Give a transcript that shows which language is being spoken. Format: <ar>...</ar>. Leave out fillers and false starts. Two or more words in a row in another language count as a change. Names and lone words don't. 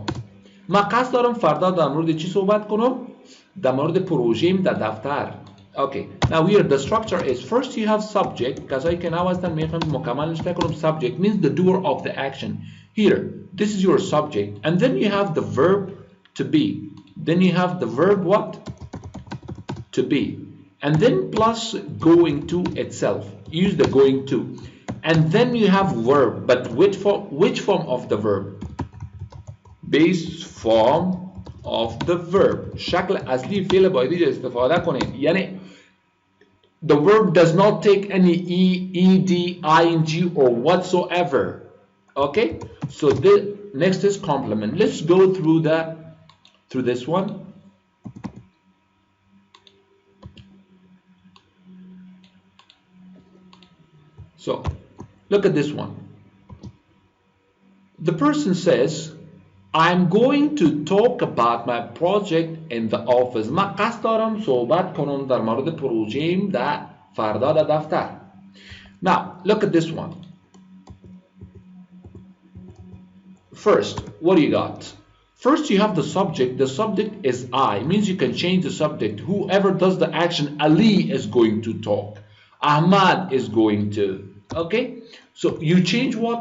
<fa>ما قصد دارم فردا در مورد چی صحبت کنم؟ در مورد پروژه‌ام در دفتر.</fa> <en>Okay. Now here the structure is first you have subject. کسایی که نوازتن میخوام مکملش نکنم. Subject means the doer of the action. Here, this is your subject, and then you have the verb to be. Then you have the verb what? To be. And then plus going to itself. Use the going to. And then you have verb, but which form of the verb? Base form of the verb.</en> <fa>شکل اصلی فعل باید استفاده کنید.</fa> <en>یعنی the verb does not take any ed, ing or whatsoever. Okay? So the next is complement. Let's go through this one. So look at this one. The person says, I'm going to talk about my project in the office.</en> <fa>من قصد دارم صحبت کنم در مورد پروژه‌ام در فردا در دفتر.</fa> <en>Now, look at this one. First, what do you got? First, you have the subject. The subject is I. It means you can change the subject. Whoever does the action, Ali is going to talk. Ahmad is going to. Okay? So you change what?</en>